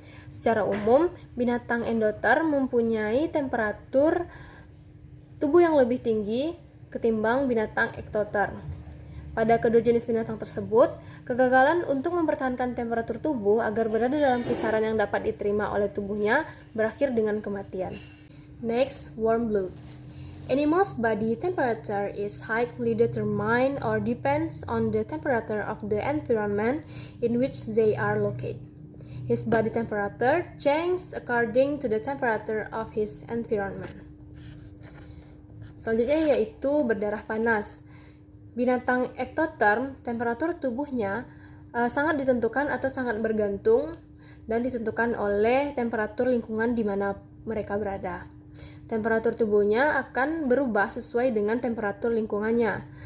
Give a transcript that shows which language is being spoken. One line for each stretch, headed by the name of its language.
Indonesian: Secara umum, binatang endoterm mempunyai temperatur tubuh yang lebih tinggi ketimbang binatang ektoterm. Pada kedua jenis binatang tersebut, kegagalan untuk mempertahankan temperatur tubuh agar berada dalam kisaran yang dapat diterima oleh tubuhnya berakhir dengan kematian.
English: Next, warm blood. Animals' body temperature is highly determined or depends on the temperature of the environment in which they are located. His body temperature changes according to the temperature of his environment.
Indonesian: Selanjutnya yaitu berdarah panas. Binatang ektoterm, temperatur tubuhnya sangat ditentukan atau sangat bergantung dan ditentukan oleh temperatur lingkungan di mana mereka berada. Temperatur tubuhnya akan berubah sesuai dengan temperatur lingkungannya.